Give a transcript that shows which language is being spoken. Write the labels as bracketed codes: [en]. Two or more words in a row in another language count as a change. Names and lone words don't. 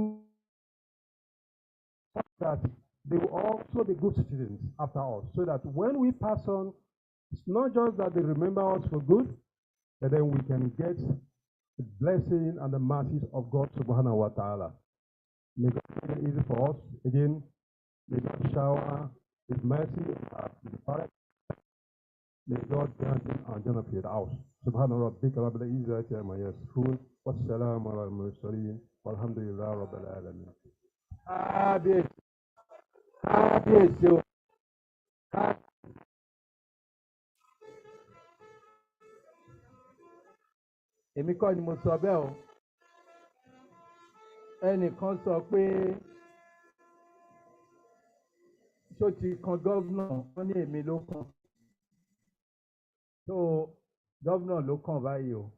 [en] that they will also be good citizens after us, so that when we pass on, it's not just that they remember us for good, but then we can get the blessing and the mercies of God [ar] سبحانه وتعالى. [en] May God make it easy for us. Again, may God shower His mercy on the Father. May God grant him our [ar] جنة الفردوس. سبحان ربك رب العزة عما يصفون. والسلام على المرسلين. والحمد لله رب العالمين. [yo] Kábíyèsí o. Èmi kọ́ ni mo sọ bẹ́ẹ̀ o. Ẹnìkan sọ pé ṣó ti kan gọ́vnà, wọ́n ní èmi ló kàn. So gọ́vnà ló kàn báyìí o.